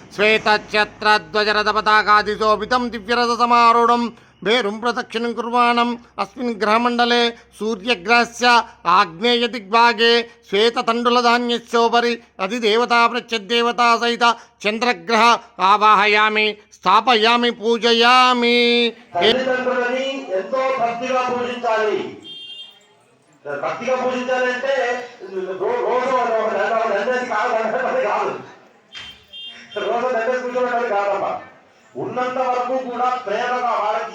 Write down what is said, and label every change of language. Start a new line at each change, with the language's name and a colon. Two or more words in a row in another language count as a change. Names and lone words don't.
Sanskrit: श्वेतच्छत्रध्वजरथपताकादिशोभितं दिव्यरथसमारूढं भेरुं प्रदक्षिणं कुर्वाणम् अस्मिन् ग्रहमण्डले सूर्यग्रहस्य आग्नेयदिग्भागे श्वेततण्डुलधान्यस्योपरि अधिदेवता प्रत्यदेवता सहित चन्द्रग्रह आवाहयामि स्थापयामि पूजयामि
Telugu: తల్లిదండ్రులని ఎంతో భక్తిగా పూజించాలి. భక్తిగా పూజించాలంటే రోజు దండేసి కాదు రోజు దండేసి కూర్చోబెట్టాలి కాదమ్మా. ఉన్నంత వరకు కూడా ప్రేమగా వాళ్ళకి